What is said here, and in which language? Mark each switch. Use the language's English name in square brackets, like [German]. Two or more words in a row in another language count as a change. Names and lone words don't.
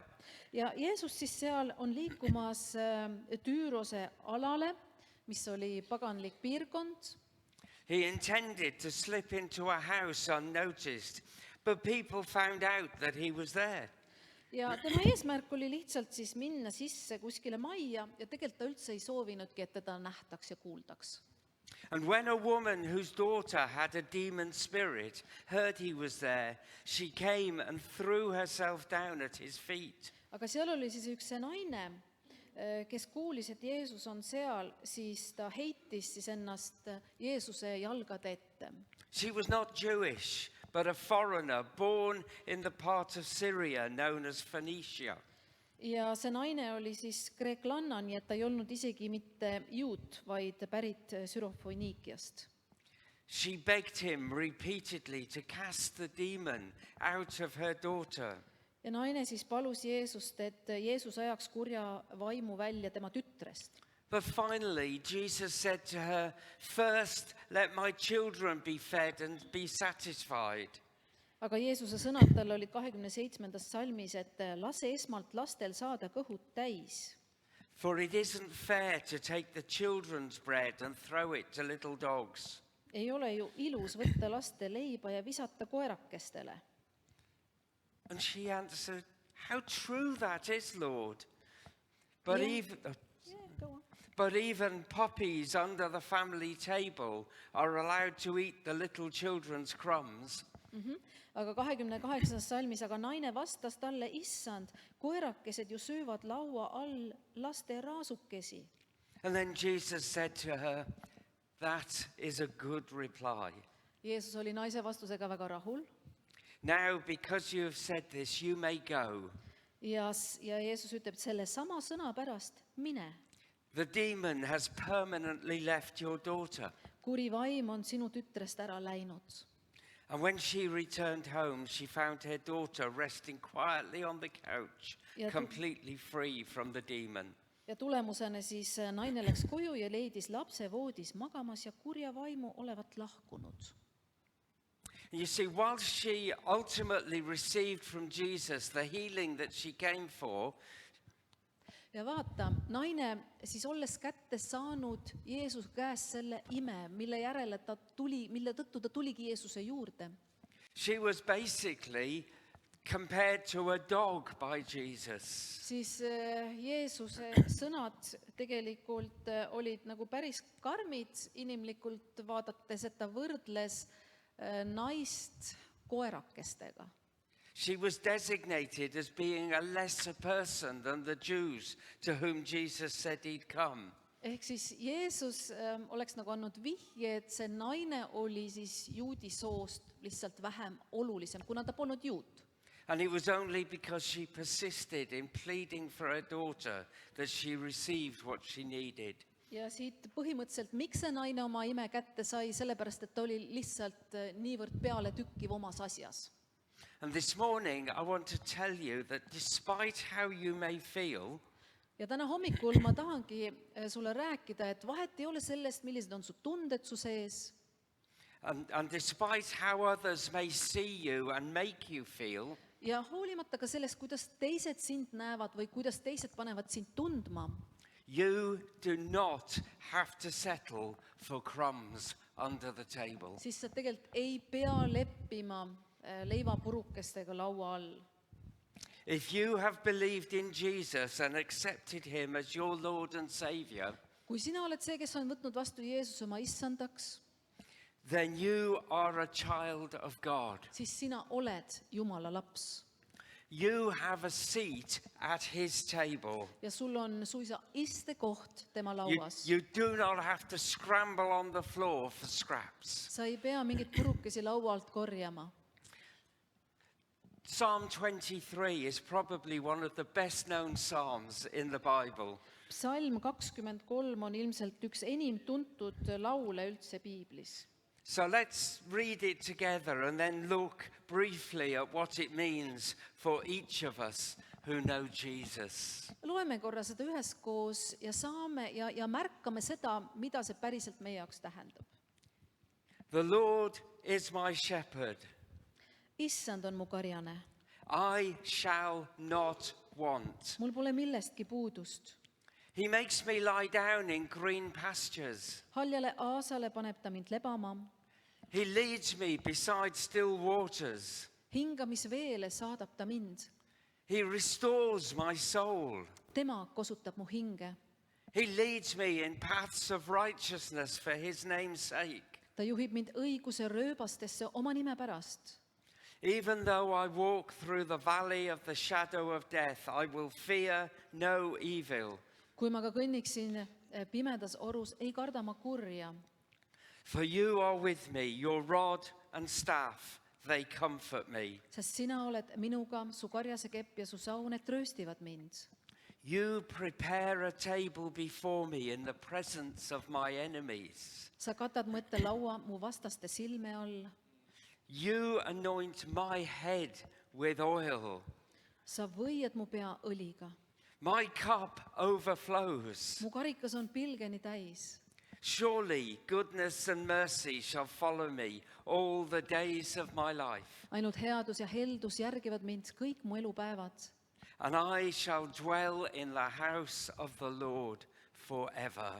[Estonian] Ja Jeesus siis seal on liikumas Tüürose alale, mis oli paganlik piirkond. [English] He intended to slip into a house unnoticed, but people found out that he was there. [Estonian] Ja tema eesmärk oli lihtsalt siis minna sisse kuskile majja ja tegelikult ta üldse ei soovinudki, et teda nähtaks ja kuuldaks. [English] And when a woman whose daughter had a demon spirit heard he was there, she came and threw herself down at his feet. [Estonian] Aga seal oli siis üks see naine, kes kuulis, et Jeesus on seal, siis ta heitis siis ennast Jeesuse jalgade ette. [English] She was not Jewish, but a foreigner born in the part of Syria known as Phoenicia. [Estonian] Ja see naine oli siis kreeklanna, nii et ta ei olnud isegi mitte juut, vaid pärit Sürofoniikiast. [English] She begged him repeatedly to cast the demon out of her daughter. [Estonian] Ja naine siis palus Jeesust, et Jeesus ajaks kurja vaimu välja tema tütrest. [English] But finally, Jesus said to her, "First, let my children be fed and be satisfied." [Estonian] Aga Jeesuse sõnad talle olid 27. salmis, et lase esmalt lastel saada kõhud täis. [English] For it isn't fair to take the children's bread and throw it to little dogs. [Estonian] Ei ole ju ilus võtta laste leiba ja visata koerakestele. [English] And she answered, "How true that is, Lord. But Yeah. even puppies under the family table are allowed to eat the little children's crumbs." [Estonian] Aga 28. salmis, aga naine vastas talle, issand, koerakesed ju söövad laua all laste raasukesi. [English] And then Jesus said to her, "That is a good reply. [Estonian] Jeesus oli naise vastusega väga rahul [English] Now, because you have said this, you may go. [Estonian] ja Jeesus ütleb, et selle sama sõna pärast mine. [English] The demon has permanently left your daughter." [Estonian] Kuri vaim on sinu tütrest ära läinud. [English] And when she returned home, she found her daughter resting quietly on the couch, [Estonian] Ja [English] completely free from the demon. [Estonian] Ja tulemusena siis naine läks koju ja leidis lapse voodis magamas ja kurja vaimu olevat lahkunud. [English] You see, while she ultimately received from Jesus the healing that she came for, [Estonian] Ja vaata, naine siis olles kätte saanud Jeesuse käest selle ime, mille tõttu ta tuligi Jeesuse juurde. [English] she was basically compared to a dog by Jesus. [Estonian] Siis Jeesuse sõnad tegelikult olid nagu päris karmid inimlikult vaadates, et ta võrdles naist koerakestega. [English] She was designated as being a lesser person than the Jews to whom Jesus said he'd come. [Estonian] ehk siis Jeesus oleks nagu andnud vihje, et see naine oli siis juudi soost lihtsalt vähem olulisem, kuna ta polnud juut. [English] And it was only because she persisted in pleading for her daughter that she received what she needed. [Estonian] Ja siit põhimõtteliselt, miks see naine oma ime kätte sai, sellepärast, et ta oli lihtsalt niivõrd peale tükkiv omas asjas. [English] And this morning I want to tell you that despite how you may feel, [Estonian] Ja täna hommikul ma tahangi sulle rääkida, et vahet ei ole sellest, millised on su tunded su sees, [English] and despite how others may see you and make you feel, [Estonian] ja hoolimata ka sellest, kuidas teised sind näevad või kuidas teised panevad sind tundma, [English] you do not have to settle for crumbs under the table. [Estonian] siis sa tegelikult ei pea leppima leivapurukestega laua all. [English] If you have believed in Jesus and accepted him as your Lord and Savior, [Estonian] Kui sina oled see, kes on võtnud vastu Jeesuse oma issandaks, [English] then you are a child of God. [Estonian] siis sina oled Jumala laps. [English] You have a seat at his table. [Estonian] Ja sul on suisa istekoht tema [English] You, [Estonian] lauas. [English] you do not have to scramble on the floor for scraps. [Estonian] Sa ei pea mingit purukesi laua alt korjama. [English] Psalm 23 is probably one of the best known psalms in the Bible. [Estonian] Psalm 23 on ilmselt üks enim tuntud laule üldse piiblis. [English] So let's read it together and then look briefly at what it means for each of us who know Jesus. [Estonian] Loeme korra seda üheskoos ja saame ja märkame seda, mida see päriselt meie jaoks tähendab. [English] The Lord is my shepherd. [Estonian] Issand on mu karjane. [English] I shall not want. [Estonian] Mul pole millestki puudust. [English] He makes me lie down in green pastures. [Estonian] Haljale aasale paneb ta mind lebama. [English] He leads me beside still waters. [Estonian] Hingamisveele saadab ta mind. [English] He restores my soul. [Estonian] Tema kosutab mu hinge. [English] He leads me in paths of righteousness for his name's sake. [Estonian] Ta juhib mind õiguse rööbastesse oma nime pärast. [English] Even though I walk through the valley of the shadow of death, I will fear no evil. [Estonian] Kui ma ka kõnniksin pimedas orus, ei karda ma kurja. [English] For you are with me, your rod and staff, they comfort me. [Estonian] Sest sina oled minuga, su karjase kepp ja su saun, et trööstivad mind. [English] You prepare a table before me in the presence of my enemies. [Estonian] Sa katad mu ette laua mu vastaste silme all. [English] You anoint my head with oil. [Estonian] Sa võiad mu pea õliga. [English] My cup overflows. [Estonian] Mu karikas on pilgeni täis. [English] Surely goodness and mercy shall follow me all the days of my life, [Estonian] Ainult headus ja heldus järgivad mind kõik mu elupäevad. [English] and I shall dwell in the house of the Lord forever.